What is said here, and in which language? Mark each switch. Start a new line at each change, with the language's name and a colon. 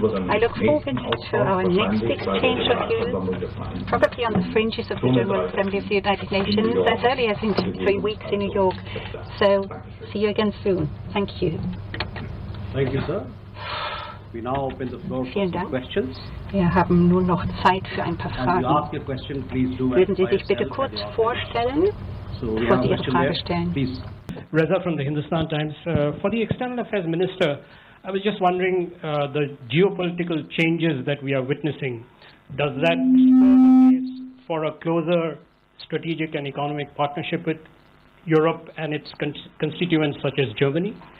English: I look forward to our next exchange of views, probably on the fringes of the General Assembly of the United Nations, as early as in 3 weeks in New York. So, see you again soon. Thank you. Thank you, sir. We now open the floor for questions.
German: Wir haben nun noch Zeit für ein paar Fragen. Würden Sie sich bitte kurz vorstellen? Bevor Sie Ihre Frage stellen.
English: Reza from the Hindustan Times. For the External Affairs Minister, I was just wondering the geopolitical changes that we are witnessing. Does that spur the case for a closer strategic and economic partnership with Europe and its constituents such as Germany?